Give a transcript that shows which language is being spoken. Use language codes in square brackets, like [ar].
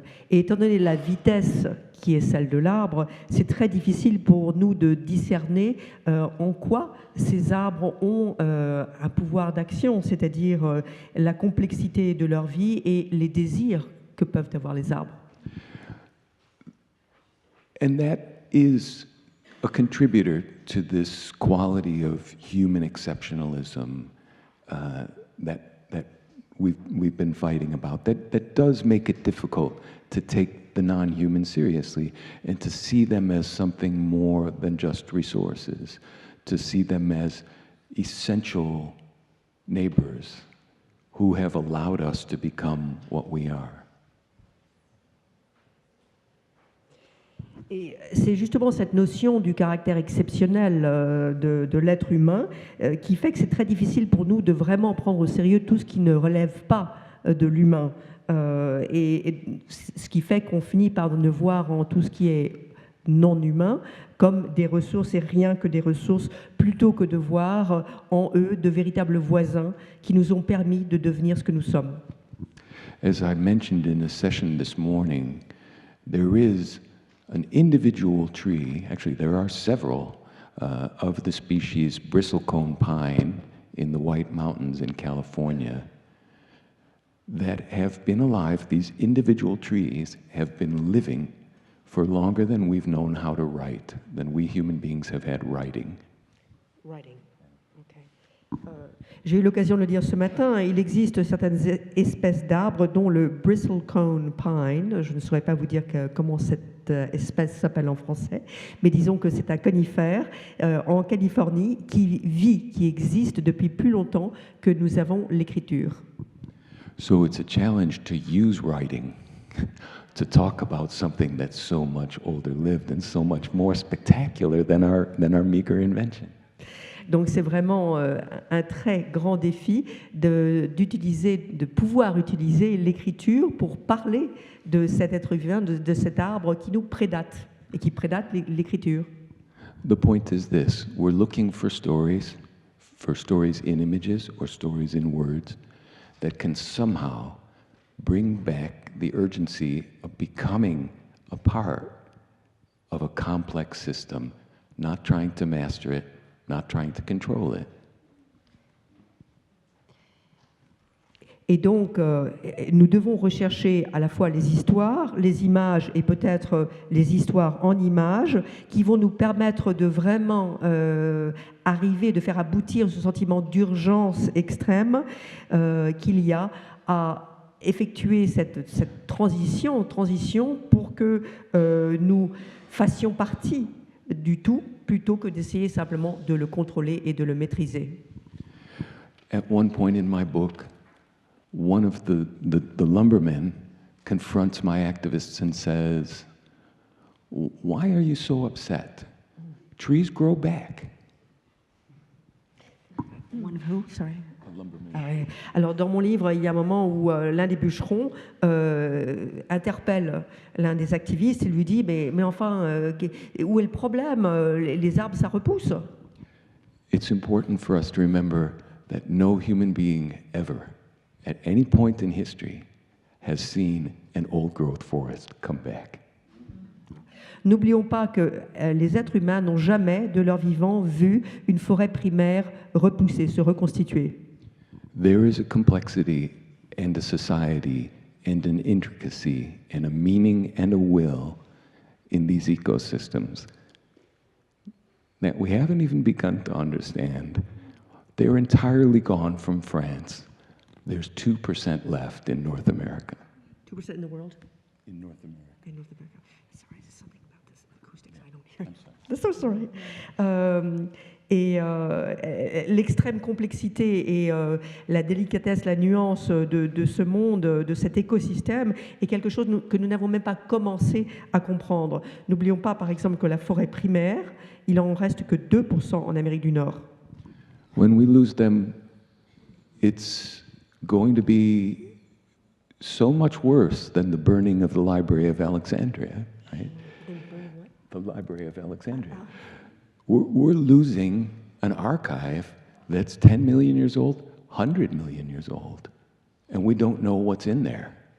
[fr] Et étant donné la vitesse qui est celle de l'arbre, c'est très difficile pour nous de discerner en quoi ces arbres ont un pouvoir d'action, c'est-à-dire la complexité de leur vie et les désirs que peuvent avoir les arbres. [en] And that is a contributor to this quality of human exceptionalism that we've been fighting about. That does make it difficult to take the non-human seriously and to see them as something more than just resources, to see them as essential neighbors who have allowed us to become what we are. [fr] Et c'est justement cette notion du caractère exceptionnel de l'être humain qui fait que c'est très difficile pour nous de vraiment prendre au sérieux tout ce qui ne relève pas de l'humain. Et ce qui fait qu'on finit par ne voir en tout ce qui est non humain comme des ressources et rien que des ressources, plutôt que de voir en eux de véritables voisins qui nous ont permis de devenir ce que nous sommes. [en] As I mentioned in a session this morning, there is an individual tree, actually there are several, of the species bristlecone pine in the White Mountains in California that have been alive. These individual trees have been living for longer than we've known how to write, than we human beings have had writing. Writing. [fr] J'ai eu l'occasion de le dire ce matin, il existe certaines espèces d'arbres, dont le bristlecone pine. Je ne saurais pas vous dire comment cette espèce s'appelle en français, mais disons que c'est un conifère en Californie qui existe depuis plus longtemps que nous avons l'écriture. [en] So it's a challenge to use writing to talk about something that's so much older lived and so much more spectacular than our meager invention. [fr] Donc c'est vraiment un très grand défi de pouvoir utiliser l'écriture pour parler de cet être vivant, de cet arbre qui nous prédate et qui prédate l'écriture. [en] The point is this: we're looking for stories in images or stories in words that can somehow bring back the urgency of becoming a part of a complex system, not trying to master it, not trying to control it. [fr] Et donc, nous devons rechercher à la fois les histoires, les images et peut-être les histoires en images qui vont nous permettre de vraiment arriver, de faire aboutir ce sentiment d'urgence extrême qu'il y a à effectuer cette transition pour que nous fassions partie du tout plutôt que d'essayer simplement de le contrôler et de le maîtriser. [en] At one point in my book, one of the lumbermen confronts my activists and says, "Why are you so upset? Trees grow back." One of who? Sorry. A lumberman. [fr] Ah ouais. Alors, dans mon livre, il y a un moment où l'un des bûcherons interpelle l'un des activistes et lui dit mais enfin, où est le problème? Les arbres, ça repousse. [en] It's important for us to remember that no human being ever, at any point in history, has seen an old growth forest come back. [fr] N'oublions pas que les êtres humains n'ont jamais de leur vivant vu une forêt primaire repousser, se reconstituer. [en] There is a complexity and a society and an intricacy and a meaning and a will in these ecosystems that we haven't even begun to understand. They're entirely gone from France. There's 2% left in North America. 2% in the world? In North America. In North America. Sorry, there's something about this acoustics I don't hear. I'm so sorry. [fr] Et l'extrême complexité et la délicatesse, la nuance de ce monde, de cet écosystème, est quelque chose que nous n'avons même pas commencé à comprendre. N'oublions pas, par exemple, que la forêt primaire, il en reste que 2% en Amérique du Nord. [en] When we lose them, it's going to be so much worse than the burning of the Library of Alexandria, right? The Library of Alexandria. We're losing an archive that's 10 million years old, 100 million years old, and we don't know what's in there.